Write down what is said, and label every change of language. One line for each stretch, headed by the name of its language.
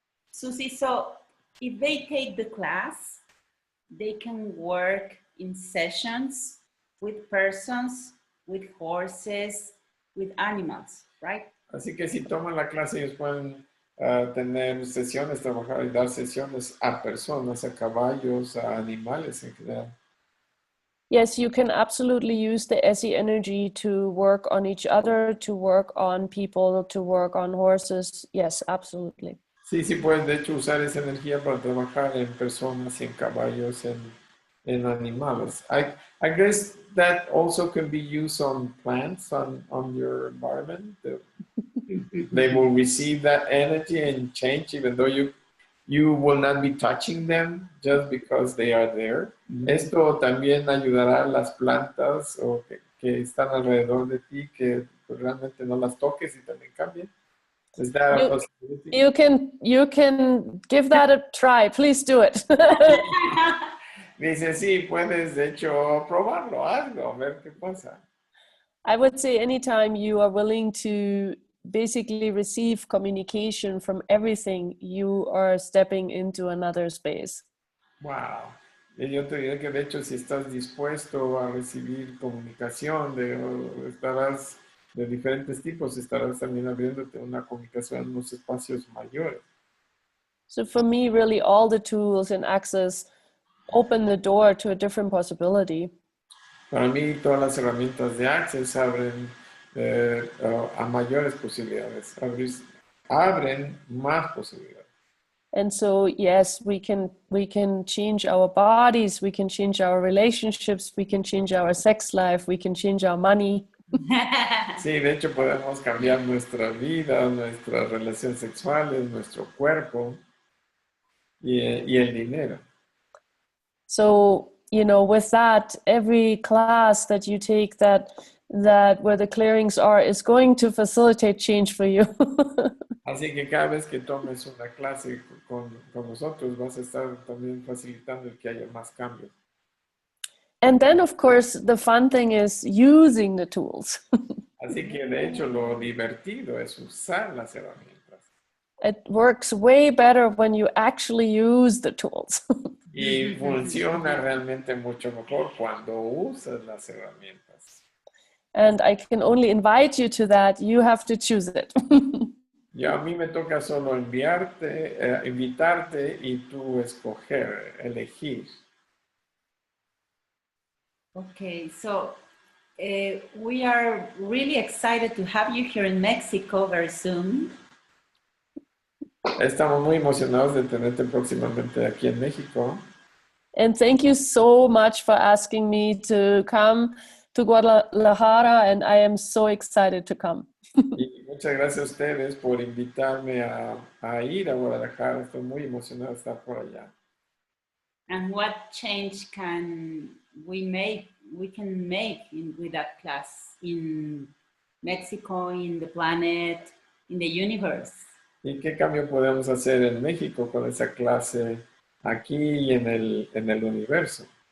English: Suzy, so if they take the class, they can work in sessions with persons, with horses, with animals, right?
Spanish: Así que si toman la clase, ellos pueden tener sesiones, trabajar y dar sesiones a personas, a caballos, a animales en general.
English: Yes, you can absolutely use the ESSE energy to work on each other, to work on people, to work on horses. Yes, absolutely.
Spanish: Sí, sí puedes de hecho usar esa energía para trabajar en personas, en caballos, en animales.
English: I guess that also can be used on plants, on your environment. They will receive that energy and change, even though you will not be touching them just because they are there.
Spanish: Esto también ayudará a las plantas o que están alrededor de ti, que pues, realmente no las toques y también cambien.
English: Is that a possibility? You can give that a try. Please do it.
Spanish: Dice, sí, puedes de hecho probarlo, hazlo, a ver qué pasa.
English: I would say anytime you are willing to basically receive communication from everything, you are stepping into another space. Wow.
Spanish: Y yo te diré que de hecho si estás dispuesto a recibir comunicación, estarás de diferentes tipos, estarás también abriéndote una comunicación en unos espacios mayores.
English: So for me, really all the tools and access open the door to a different possibility.
Spanish: Para mí todas las herramientas de Access abren a mayores posibilidades, abren más posibilidades.
English: And so, yes, we can change our bodies, we can change our relationships, we can change our sex life, we can change our money.
Spanish: Sí, de hecho podemos cambiar nuestra vida, nuestras relaciones sexuales, nuestro cuerpo y el dinero.
English: So, you know, with that, every class that you take that where the clearings are is going to facilitate change for you.
Spanish: Así que cada vez que tomes una clase con nosotros, vas a estar también facilitando el que haya más cambios.
English: And then, of course, the fun thing is using the tools.
Spanish: Así que, de hecho, lo divertido es usar las herramientas.
English: It works way better when you actually use the tools.
Spanish: Y funciona realmente mucho mejor cuando usas las herramientas.
English: And I can only invite you to that. You have to choose it.
Spanish: Y a mí me toca solo invitarte y tú escoger, elegir.
English: Okay, so we are really excited to have you here in Mexico very soon.
Spanish: Estamos muy emocionados de tenerte próximamente aquí en México.
English: And thank you so much for asking me to come to Guadalajara, and I am so excited to come.
Spanish: Y muchas gracias a ustedes por invitarme a ir a Guadalajara. Estoy muy emocionado de estar por allá.
English: And what change can we make with that class in Mexico, in the planet, in the universe?
Spanish: ¿Y qué cambio podemos hacer en México con esa clase aquí y en el universo?